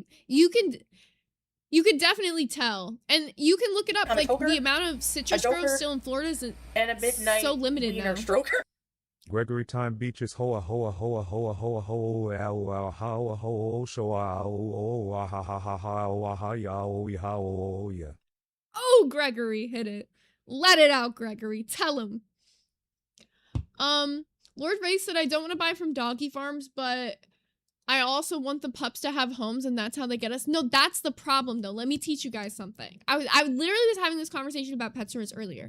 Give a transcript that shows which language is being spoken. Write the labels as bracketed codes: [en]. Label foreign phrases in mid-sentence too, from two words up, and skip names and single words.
[en] You can definitely tell. And you can look it up. Like the amount of citrus growth still in Florida is and a midnight so limited now. Stroker. Gregory Time Beaches hoa hoa hoa hoa hoa hoa ow how ho show ow ha ha ha ha ha ya. Oh, Gregory, hit it. Let it out, Gregory. Tell him. Lord Ray said, I don't want to buy from doggy farms, but I also want the pups to have homes, and that's how they get us. No, that's the problem, though. Let me teach you guys something. I literally was having this conversation about pet stores earlier.